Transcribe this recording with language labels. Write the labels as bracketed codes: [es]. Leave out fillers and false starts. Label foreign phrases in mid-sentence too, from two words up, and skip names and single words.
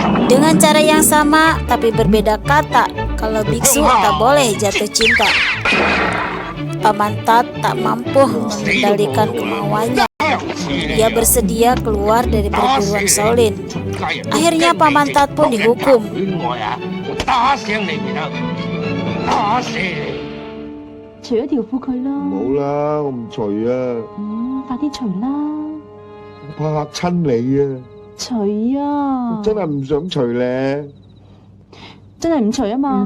[id] Dengan cara yang sama tapi berbeda kata, kalau biksu tak boleh jatuh cinta. Paman Tat tak mampu mengendalikan kemauannya. Ia bersedia keluar dari perguruan Shaolin. Akhirnya Paman Tat pun dihukum. [yue] 打死你啦！打死你！除咗條褲佢啦。冇啦，我唔除啊，快啲除啦！我怕嚇親你啊！除啊！我真係唔想除咧，真係唔除啊嘛！